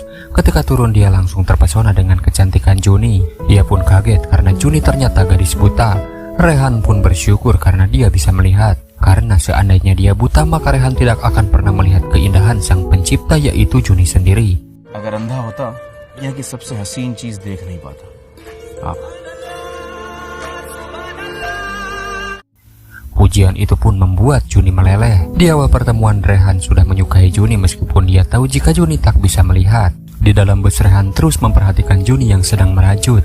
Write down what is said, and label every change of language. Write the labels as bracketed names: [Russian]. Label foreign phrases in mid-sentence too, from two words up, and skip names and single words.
[Indonesian] Ketika turun dia langsung terpesona dengan kecantikan Juni. Dia pun kaget karena Juni ternyata gadis buta. Rehan pun bersyukur karena dia bisa melihat. Karena seandainya dia buta maka Rehan tidak akan pernah melihat keindahan sang pencipta yaitu Juni sendiri. [Hindi] अगर अंधा होता, यहाँ की सबसे हसीन चीज़ देख नहीं पाता. [Indonesian] Apa? Pujian itu pun membuat Juni meleleh. Di awal pertemuan Rehan sudah menyukai Juni meskipun dia tahu jika Juni tak bisa melihat. Di dalam bus Rehan terus memperhatikan Juni yang sedang merajut.